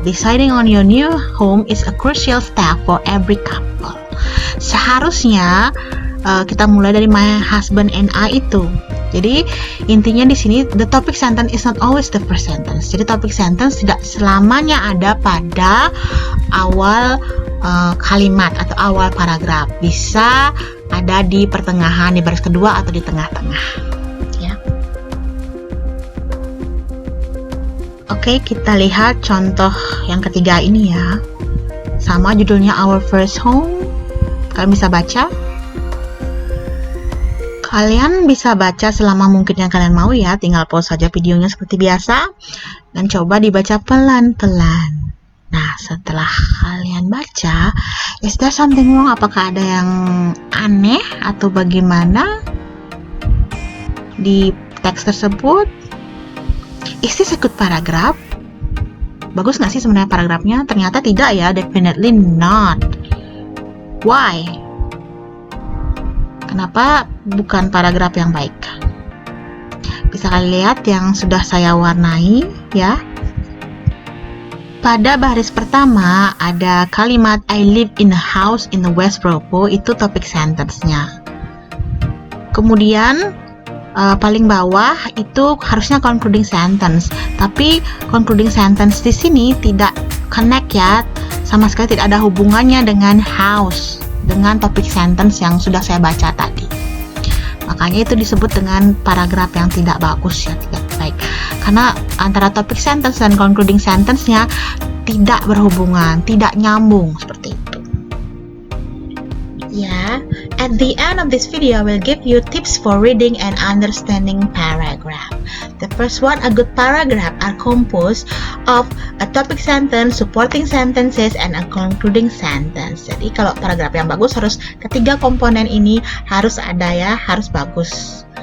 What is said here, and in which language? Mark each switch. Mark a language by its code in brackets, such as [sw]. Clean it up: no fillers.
[en] Deciding on your new home is a crucial step for every couple. [id] Seharusnya kita mulai dari [en] my husband and I [id] itu. Jadi intinya di sini [en] the topic sentence is not always the first sentence. [id] Jadi topic sentence tidak selamanya ada pada awal kalimat atau awal paragraf. Bisa ada di pertengahan, di baris kedua atau di tengah-tengah. Oke, kita lihat contoh yang ketiga ini ya. Sama judulnya Our First Home. Kalian bisa baca. Kalian bisa baca selama mungkin yang kalian mau ya. Tinggal pause saja videonya seperti biasa. Dan coba dibaca pelan-pelan. Nah, setelah kalian baca, [en] is there something wrong? [id] Apakah ada yang aneh atau bagaimana di teks tersebut? [en] Is this a good paragraph? [id] Bagus nggak sih sebenarnya paragrafnya? Ternyata tidak ya, [en] definitely not. Why? [id] Kenapa bukan paragraf yang baik? Bisa kalian lihat yang sudah saya warnai ya. Pada baris pertama ada kalimat [en] I live in a house in the West Bropo, [id] itu topik sentence-nya. Kemudian paling bawah itu harusnya concluding sentence, tapi concluding sentence di sini tidak connect ya, sama sekali tidak ada hubungannya dengan house, dengan topik sentence yang sudah saya baca tadi. Makanya itu disebut dengan paragraf yang tidak bagus ya, tidak baik, karena antara topik sentence dan concluding sentence-nya tidak berhubungan, tidak nyambung seperti itu. [en] Yeah, at the end of this video, I will give you tips for reading and understanding paragraph. The first one, a good paragraph are composed of a topic sentence, supporting sentences, and a concluding sentence. [id] Jadi kalau paragraf yang bagus harus ketiga komponen ini harus ada ya, harus bagus.